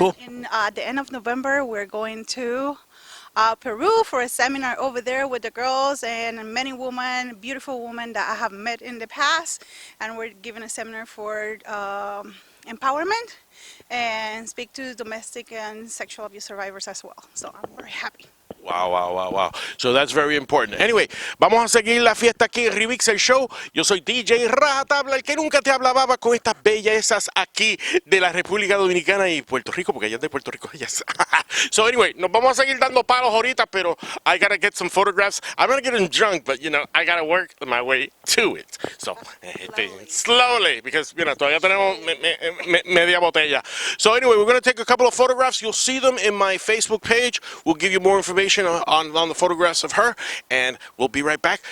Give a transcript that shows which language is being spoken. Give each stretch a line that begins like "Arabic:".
English: And at the end of November, we're going to Peru for a seminar over there with the girls and many women, beautiful women that I have met in the past. And we're giving a seminar for empowerment and speak to domestic and sexual abuse survivors as well. So I'm very happy. Wow. So that's very important.
Spanish: Anyway, vamos a seguir la fiesta aquí en ReMix el Show. Yo soy DJ RajaTabla, el que nunca te hablaba con estas bellezas aquí de la República Dominicana y Puerto Rico, porque allá es de Puerto Rico, ellas.
English: So anyway,
Spanish: nos vamos a seguir dando palos ahorita, pero
English: I gotta get some photographs. I'm not getting drunk, but I gotta work my way to it. So, slowly, because,
Spanish: todavía tenemos media botella.
English: So anyway, we're gonna take a couple of photographs. You'll see them in my Facebook page. We'll give you more information on the photographs of her, and we'll be right back.